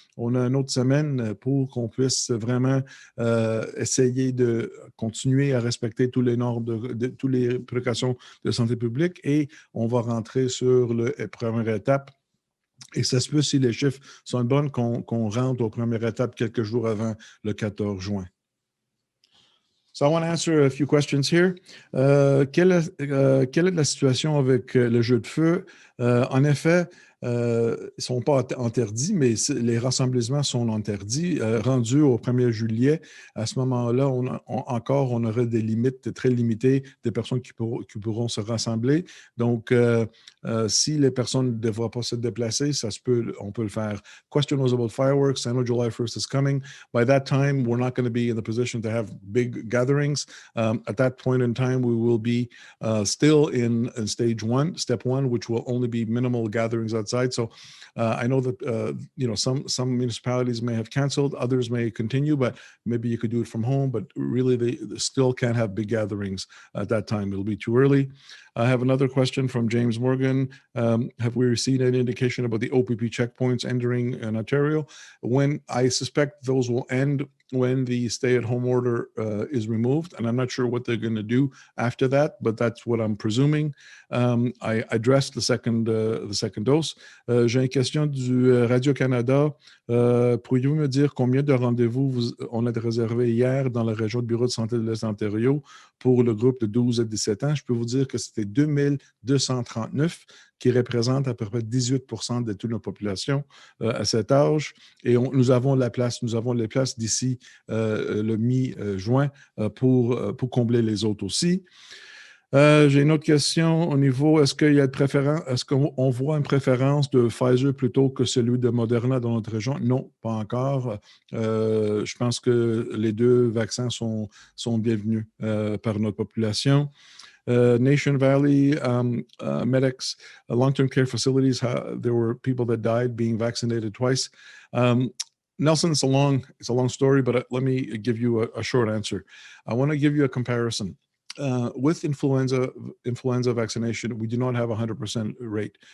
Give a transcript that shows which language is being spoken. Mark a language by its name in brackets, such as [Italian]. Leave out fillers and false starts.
[French] On a une autre semaine pour qu'on puisse vraiment essayer de continuer à respecter tous les normes, toutes les précautions de santé publique et on va rentrer sur la première étape. Et ça se peut, si les chiffres sont bons, qu'on rentre aux premières étapes quelques jours avant le 14 juin. [English] So I want to answer a few questions here. [French] Quelle est la situation avec le jeu de feu? En effet, ils ne sont pas interdits, mais les rassemblements sont interdits. Rendus au 1er juillet, à ce moment-là, on aurait des limites très limitées des personnes qui pourront se rassembler. Donc, si les personnes ne devraient pas se déplacer, on peut le faire. [English] Question was about fireworks. I know July 1st is coming. By that time, we're not going to be in the position to have big gatherings. At that point in time, we will be still in step one, which will only be minimal gatherings outside. So I know that some municipalities may have canceled, others may continue, but maybe you could do it from home. But really, they still can't have big gatherings at that time. It'll be too early. I have another question from James Morgan. Have we received any indication about the OPP checkpoints entering in Ontario? When I suspect those will end when the stay-at-home order is removed, and I'm not sure what they're going to do after that, but that's what I'm presuming. I addressed the second dose. [French] J'ai une question du Radio-Canada. Pourriez-vous me dire combien de rendez-vous on a réservé hier dans la région de bureau de santé de l'Est Ontario pour le groupe de 12 à 17 ans? Je peux vous dire que c'était est 2239, qui représente à peu près 18% de toute la population à cet âge. Et nous avons la place, nous avons les places d'ici le mi-juin pour combler les autres aussi. J'ai une autre question au niveau, est-ce qu'il y a de préférence, est-ce qu'on voit une préférence de Pfizer plutôt que celui de Moderna dans notre région? Non, pas encore. Je pense que les deux vaccins sont bienvenus par notre population. [English] Nation Valley medics, long-term care facilities, there were people that died being vaccinated twice. Nelson, it's a long story, but let me give you a short answer. I want to give you a comparison. With influenza vaccination, we do not have a 100% rate.